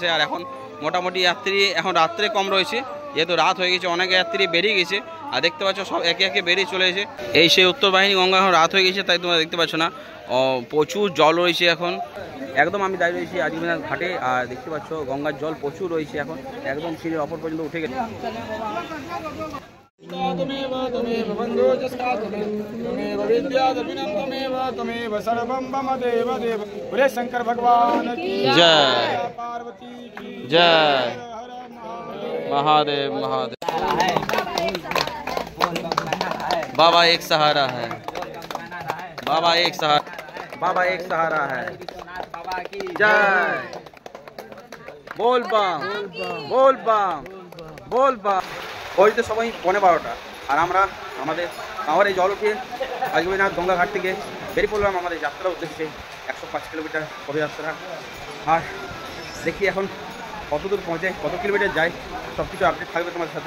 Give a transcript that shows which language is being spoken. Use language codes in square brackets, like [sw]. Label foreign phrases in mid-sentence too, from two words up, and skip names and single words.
[bn] আর এখন মোটামুটি যাত্রী এখন রাত্রে কম রয়েছে, যেহেতু রাত হয়ে গেছে, অনেক যাত্রী বেরিয়ে গেছে। আর দেখতে পাচ্ছ সব একে একে বেরিয়ে চলে এসে। এই সেই উত্তর বাহিনী গঙ্গা এখন রাত হয়ে গেছে, তাই তোমরা দেখতে পাচ্ছ না, প্রচুর জল রয়েছে এখন। একদম আমি দাঁড়িয়ে রয়েছি আজগবিনাথ ঘাটে, আর দেখতে পাচ্ছ গঙ্গার জল প্রচুর রয়েছে এখন, একদম সিঁড়ির অপর পর্যন্ত উঠে গেছে। [sa] त्वमेव बन्धो जस्ता त्वमेव विद्या त्वमेव त्वमेव सर्वं मम देव देव। [hi] बोले शंकर भगवान की जय, पार्वती की जय, महादेव महादेव। बाबा एक सहारा है, बाबा एक सहारा, बाबा एक सहारा है। जय बोल बम बोल बम बोल बम। [bn] বলতে সবাই 12:15, আর আমরা আমাদের কাঁওয়ারে জল উঠিয়ে আজগবিনাথ গঙ্গা ঘাট থেকে বেরিয়ে পড়লাম আমাদের যাত্রার উদ্দেশ্যে। 105 কিলোমিটার পদযাত্রা। আর দেখি এখন কত দূর পৌঁছে, কত কিলোমিটার যায়, সব কিছু আপডেট থাকবে তোমাদের সাথে।